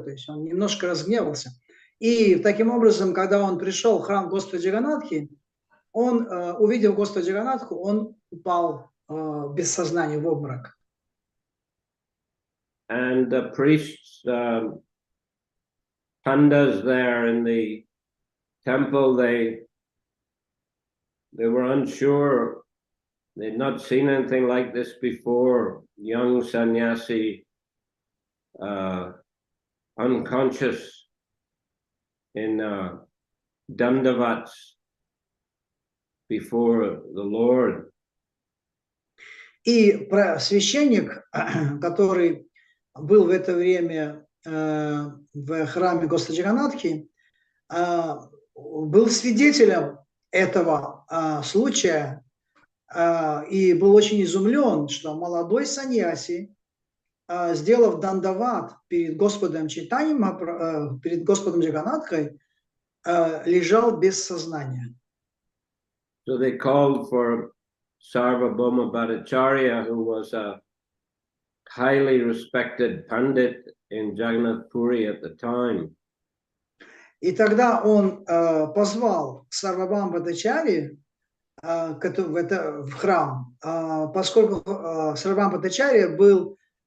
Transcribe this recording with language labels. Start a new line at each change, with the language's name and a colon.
Russian: То есть он немножко разгневался. И таким образом, когда он пришел в храм Господа Джаганнатхи, он, увидев Господа Джаганнатху, он упал без сознания в обморок.
English: And the priests, pandas there in the temple, they were unsure. They'd not seen anything like this before. Young sannyasi, unconscious in dandavats before the Lord.
Russian: И священник, который был в это время в храме Господа Джаганнатхи, был свидетелем этого случая и был очень изумлен, что молодой саньяси, сделав дандават перед Господом Чайтаньей, перед Господом Джаганнатхой, лежал без сознания.
English: So they called for Sarvabhauma Bhattacharya, who was a highly respected pandit in Jagannath Puri at the time.
Russian: И тогда он позвал Сарвабхаума Бхаттачарьи в храм, поскольку Сарвабхаума Бхаттачарья был